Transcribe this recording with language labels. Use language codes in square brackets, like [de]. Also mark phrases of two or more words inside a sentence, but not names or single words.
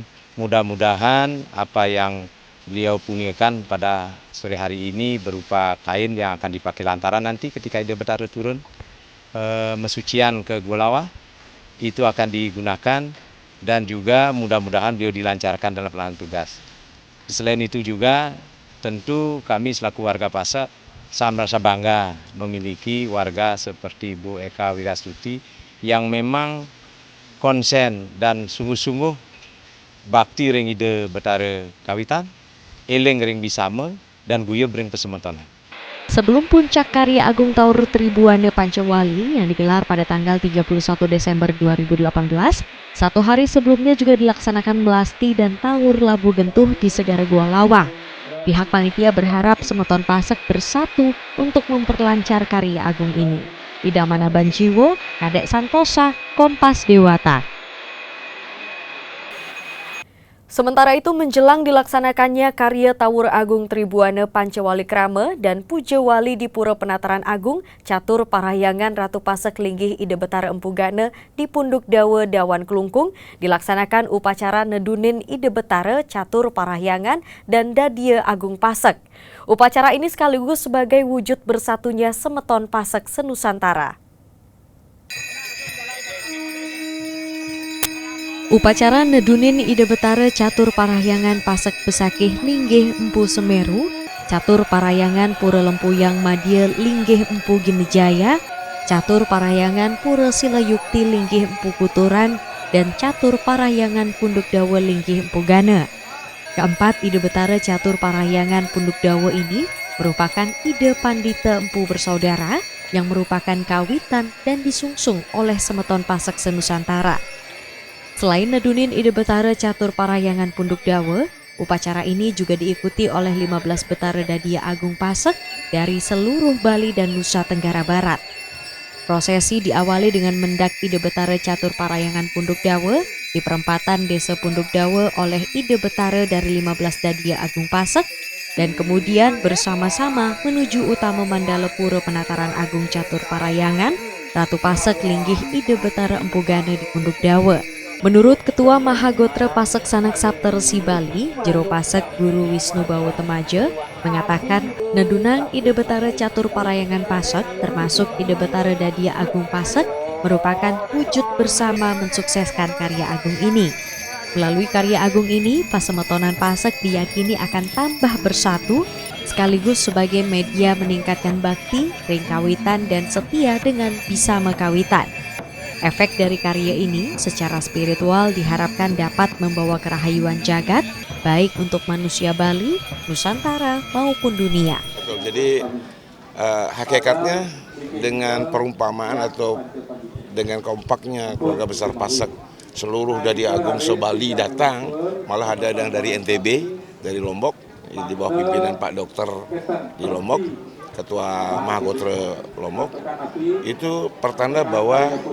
[id] Mudah-mudahan apa yang beliau punyakan pada sore hari ini berupa kain yang akan dipakai lantaran nanti ketika Ide Betara turun mesucian ke Gulawa, itu akan digunakan, dan juga mudah-mudahan beliau dilancarkan dalam pelaksana tugas. Selain itu juga tentu kami selaku warga Pasek sangat merasa bangga memiliki warga seperti Bu Eka Wiryastuti yang memang konsen dan sungguh-sungguh [ban] bakti ring Ide Betara kawitan, eling ring bisama, [id] dan [ban] guyub ring pesemetonan. [id] Sebelum puncak Karya Agung Tawur Tribuana Pancawali yang digelar pada tanggal 31 Desember 2018, satu hari sebelumnya juga dilaksanakan melasti dan tawur labu gentuh di Segara Gua Lawang. Pihak panitia berharap semeton Pasek bersatu untuk memperlancar Karya Agung ini. Idamana Banjiwo, Kadek Santosa, Kompas Dewata. Sementara itu, menjelang dilaksanakannya Karya Tawur Agung Tribuana Pancawali Krama dan Puja Wali di Pura Penataran Agung Catur Parahyangan Ratu Pasek Linggih Ide Betara Empu Gana di Punduk Dawa Dawan Kelungkung, dilaksanakan upacara nedunin Ide Betara Catur Parahyangan dan Dadia Agung Pasek. Upacara ini sekaligus sebagai wujud bersatunya semeton Pasek senusantara. Upacara nedunin Ide Betara Catur Parahyangan Pasek Pesakih Linggih Empu Semeru, Catur Parahyangan Pura Lempuyang Madya Linggih Empu Ginejaya, Catur Parahyangan Pura Silayukti Linggih Empu Kuturan, dan Catur Parahyangan Punduk Dawa Linggih Empu Gana. Keempat Ide Betara Catur Parahyangan Punduk Dawa ini merupakan ide Pandita Empu Bersaudara yang merupakan kawitan dan disungsung oleh semeton Pasek senusantara. Selain nedunin Ide Betara Catur Parahyangan Punduk Dawa, Upacara ini juga diikuti oleh 15 Betara Dadia Agung Pasek dari seluruh Bali dan Nusa Tenggara Barat. Prosesi diawali dengan mendak Ide Betara Catur Parayangan Punduk Dawe di perempatan Desa Punduk Dawe oleh Ide Betara dari 15 Dadia Agung Pasek dan kemudian bersama-sama menuju utama Mandala Pura Penataran Agung Catur Parayangan Ratu Pasek linggih Ide Betara Empu Gana di Punduk Dawe. Menurut Ketua Mahagotra Pasek Sanak Sapta Resi Bali, Jero Pasek Guru Wisnu Bawo Temaja, mengatakan nedunang Ide Betara Catur Parayangan Pasek termasuk Ide Betara Dadia Agung Pasek merupakan wujud bersama mensukseskan karya agung ini. Melalui karya agung ini, Pasemetonan Pasek diyakini akan tambah bersatu sekaligus sebagai media meningkatkan bakti, ringkawitan, dan setia dengan bisa mekawitan. Efek dari karya ini secara spiritual diharapkan dapat membawa kerahayuan jagat, baik untuk manusia Bali, Nusantara, maupun dunia. Jadi hakikatnya dengan perumpamaan atau dengan kompaknya keluarga besar Pasek, seluruh Dadia Agung se-Bali datang, malah ada yang dari NTB, dari Lombok, di bawah pimpinan Pak Dokter di Lombok, Ketua Mahagotra Lombok, itu pertanda bahwa